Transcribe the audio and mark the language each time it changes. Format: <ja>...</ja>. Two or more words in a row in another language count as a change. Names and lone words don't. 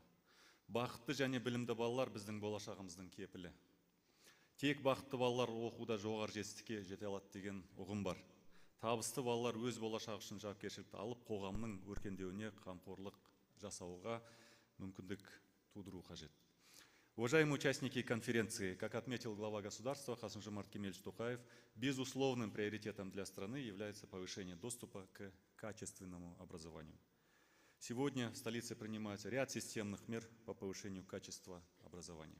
<kk>Бақытты және білімді балалар біздің болашағымыздың кепілі. Тек бақытты балалар оқуда жоғары жетістікке жете алады деген ұғым бар. Табысты балалар өз болашағы үшін жауапкершілікті алып, қоғамның өркендеуіне қамқорлық жасауға мүмкіндік тудыру қажет.</kk> <ru>Уважаемые участники конференции, как отметил глава государства Қасым-Жомарт Кемелевич Тоқаев, безусловным приоритетом для страны является повышение доступа к качественному образованию. Сегодня в столице принимается ряд системных мер по повышению качества образования.</ru>